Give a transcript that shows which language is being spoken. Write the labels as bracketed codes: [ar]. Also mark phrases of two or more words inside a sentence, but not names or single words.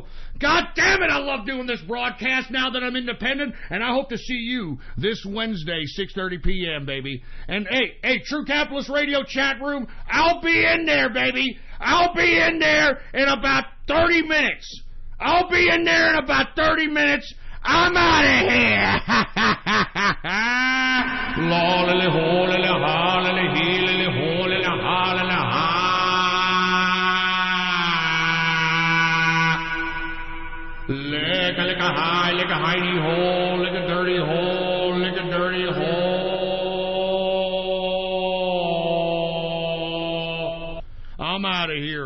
[en] God damn it, I love doing this broadcast now that I'm independent, and I hope to see you this Wednesday, 6:30 p.m., baby. And, hey, True Capitalist Radio chat room, I'll be in there, baby. I'll be in there in about 30 minutes. I'll be in there in about 30 minutes. I'm out of here. La la la ho la la ha la la he la la ho la la ha la la ha. Lick a high, lick a hidey hole, lick a dirty hole, lick a dirty hole. I'm out of here.